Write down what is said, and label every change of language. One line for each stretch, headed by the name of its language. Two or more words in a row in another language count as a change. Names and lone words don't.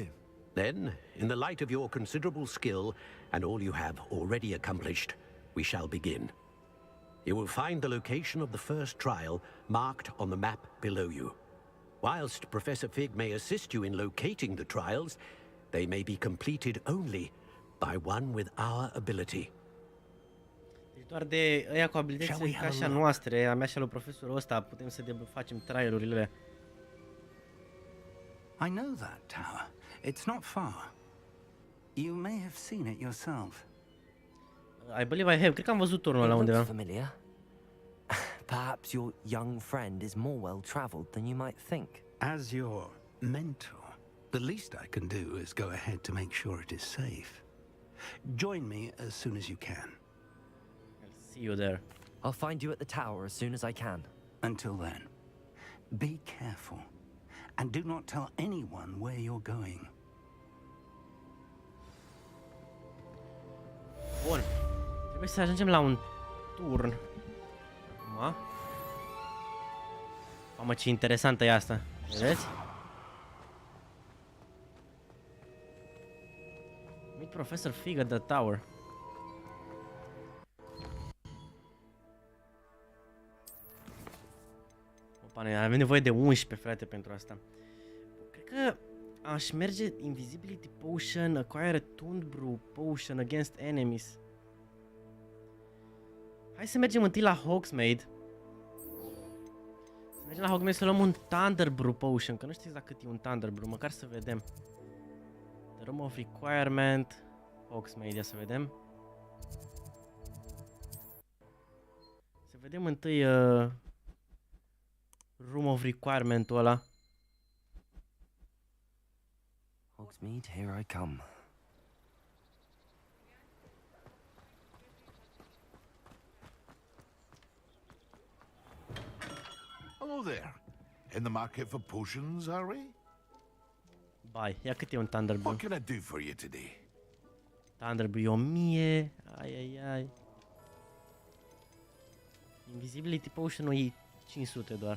English: Then, in the light of your considerable skill and all you have already accomplished, we shall begin. You will find the location of the first trial marked on the map below you. Whilst Professor Fig may assist you in locating the trials, they may be completed only by one with our ability.
Romanian: Deci doar de ăia cu abilitățile ca așa noastre, a mea și a lui profesorul ăsta, putem să facem trialurile.
English: I know that tower. It's not far. You may have seen it yourself. I believe I have.
Romanian: Cred că am văzut turnul ăla
English: It
Romanian: undeva.
English: looks familiar. Perhaps your young friend is more well-traveled than you might think. As your mentor, the least I can do is go ahead to make sure it is safe. Join me as soon as you can. I'll see you there. I'll find you at the tower as soon as I can. Until then, be careful. And do not tell anyone where you're going.
Romanian: Bun. Trebuie să ajungem la un turn. Acum. Mamă, ce interesantă e asta. Vedeți?
English: Meet Professor Fig at the tower.
Romanian: Opa, noi avem nevoie de 11, frate, pentru asta. Cred că aș merge Invisibility Potion,
English: Acquire a Tuned Brew Potion against enemies.
Romanian: Hai să mergem întâi la Hogsmeade. Să Mergem la Hogwarts să luăm un Thunder Brew Potion, că nu știu exact cât e un Thunder Brew, măcar să vedem. The Room of Requirement, Hogsmeade, să vedem. Să vedem întâi Room of Requirement-ul ăla.
English: Hogsmeade, here I come. Hello there. In the market for potions, are we?
Romanian: Bai, ia cât e un Thunder Brew?
English: What can I do for you today?
Romanian: Thunder Brew e 1000. Ai. Invisibility Potion-ul e 500 doar.